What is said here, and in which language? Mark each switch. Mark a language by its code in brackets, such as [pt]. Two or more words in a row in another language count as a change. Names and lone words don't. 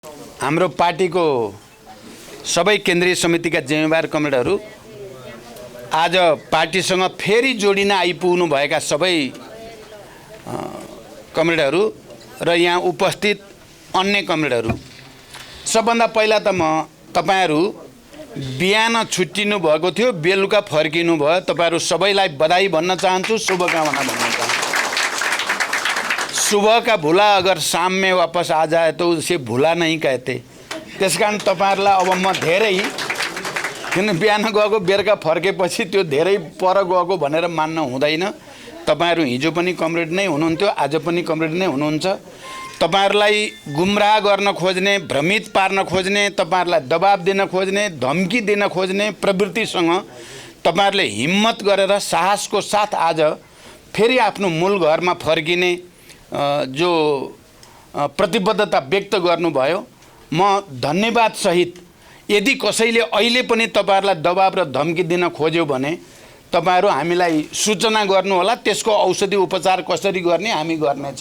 [ne] हाम्रो पार्टीको सबै केन्द्रीय समितिका जिम्मेवार कमरेडहरू आज पार्टीसँग फेरि जोडिन आइपुग्नु भएका सबै कमरेडहरू र यहाँ उपस्थित अन्य कमरेडहरू, सबभन्दा पहिला त म तपाईहरु बिहान छुट्टिनु भएको थियो, बेलुका फर्किनु भयो, तपाईहरु सबैलाई बधाई भन्न चाहन्छु, शुभकामना भन्न चाहन्छु। [hi] सुबह का भूला अगर शाम में वापस आ जाए तो उसे भूला नहीं कहते। [ne] त्यसकारण तपाईहरुलाई अब म धेरै किन बिहान गएको बेलुका फर्केपछि त्यो धेरै पर गएको भनेर मान्न हुँदैन। तपाईहरु हिजो पनि कमरेड नै हुनुहुन्थ्यो, आज पनि कमरेड नै हुनुहुन्छ। तपाईहरुलाई गुमराह गर्न खोज्ने, भ्रमित पार्न खोज्ने, तपाईहरुलाई दबाब दिन खोज्ने, धम्की दिन खोज्ने प्रवृत्तिसँग तपाईहरुले हिम्मत गरेर साहसको साथ आज फेरि आफ्नो मूल घरमा फर्किने जो प्रतिबद्धता व्यक्त गर्नुभयो, म धन्यवाद सहित यदि कसैले अहिले पनि तपाईहरुलाई दबाब र धम्की दिन खोज्यो भने तपाईहरु हामीलाई सूचना गर्नु होला, त्यसको औषधि उपचार कसरी गर्ने हामी गर्नेछौँ।